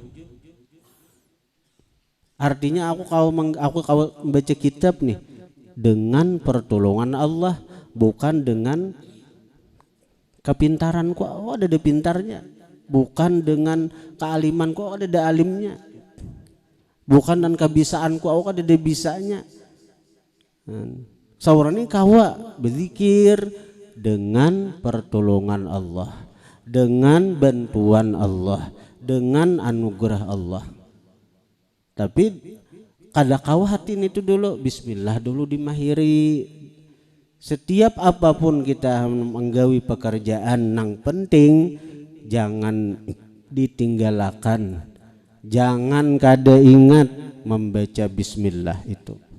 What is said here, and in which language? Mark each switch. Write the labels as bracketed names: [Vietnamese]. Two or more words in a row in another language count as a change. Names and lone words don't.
[Indonesian] Artinya aku kau membaca kitab nih dengan pertolongan Allah, bukan dengan kepintaranku, oh ada pintarnya, bukan dengan kealimanku, oh ada alimnya, bukan dengan kebisaanku, oh ada bisanya. Saurani kawa berzikir dengan pertolongan Allah, dengan bantuan Allah, dengan anugerah Allah. Tapi kada kau hati itu dulu bismillah dulu dimahiri. Setiap apapun kita menggawi pekerjaan nang penting, jangan ditinggalkan, jangan kada ingat membaca bismillah itu.